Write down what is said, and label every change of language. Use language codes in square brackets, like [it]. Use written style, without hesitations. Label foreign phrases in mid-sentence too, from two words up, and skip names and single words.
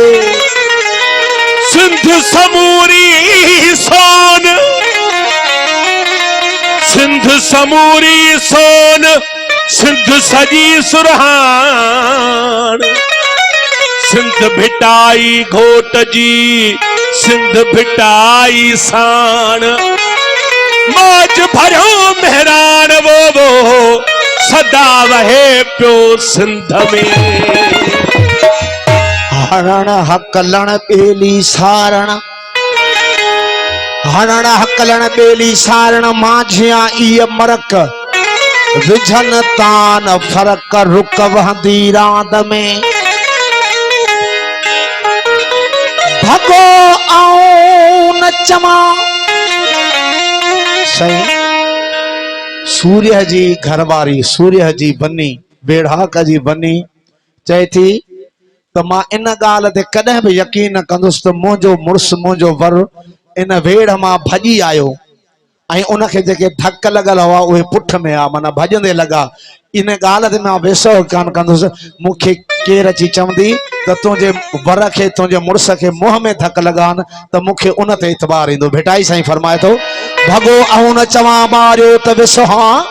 [sd] सिंध समूरी सोन सिंध समूरी सोन सिंध सजी सुरहान सिंध भिटाई घोट जी सिंध भिटाई सान मौज भरो मेहरान वो सदा वहे प्यो सिंध में हरण हकलण बेली सारण हरण हकलण बेली सारण माझिया इय मरक विझन तान फरक रुक वहंदी रांद में भगो आऊं न चमा सही सूर्य जी घरवारी सूर्य जी बनी बेढ़ाक जी बनी चए थी त मां इन ॻाल्हि ते कॾहिं बि यकीन न कंदुसि त मुंहिंजो मुड़ुसु मुंहिंजो वर इन वेड़ मां भॼी आयो ऐं उनखे जेके धक लॻल हुआ उहे पुठ में आ माना भॼंदे लॻा इन ॻाल्हि ते मां बेसो कान कंदुसि मूंखे केरु अची चवंदी त तुंहिंजे वर खे तुंहिंजे मुड़ुस खे मुंहं में धक लॻान त मूंखे उन ते इतबार ईंदो भेटाई साईं फरमाए थो भॻो ऐं न चवां मारियो त विसहा